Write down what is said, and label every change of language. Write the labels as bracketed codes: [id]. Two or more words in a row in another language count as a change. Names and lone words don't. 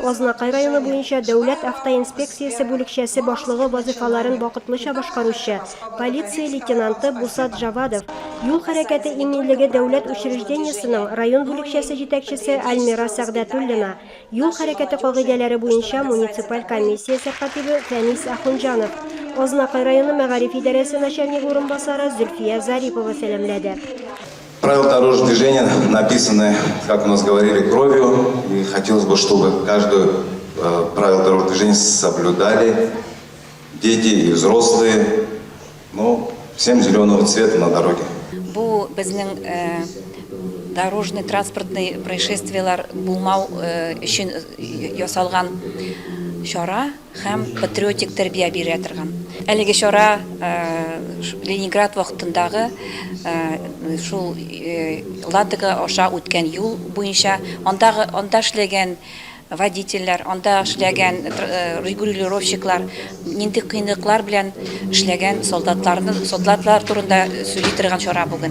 [tt] Азнакай районы буенча дәүләт автоинспекциясе бүлекчәсе башлыгы вазифаларын вакытлыча башкаручы полиция лейтенанты Бусат Жавадов, юл хәрәкәте иминлеге дәүләт учреждениесенең район бүлекчәсе җитәкчесе Альмира Сәгъдәтуллина, юл хәрәкәте кагыйдәләре буенча муниципаль комиссия сәхәтибе Фәнис Ахунҗанов, Азнакай районы Мәгариф идарәсе начальнигы урынбасары Зөлфия Зарипова сәламләде. [ru] Правила дорожного движения написаны, как у нас говорили, кровью. И хотелось бы, чтобы каждое правило дорожного движения соблюдали дети и взрослые. Ну, всем зеленого цвета на дороге. [tt] Бу безнең [ru] дорожный транспортный [tt] происшествиялар булмау өчен ясалган чара һәм патриотик тәрбия бирә торган. Әлеге чара Ленинград вакытындагы шул Ладога аша үткән юл буенча анда эшләгән водительләр, анда эшләгән регулировщиклар, нинди кыйнлыклар белән эшләгән солдатлар турында сөйли торган чара бүген.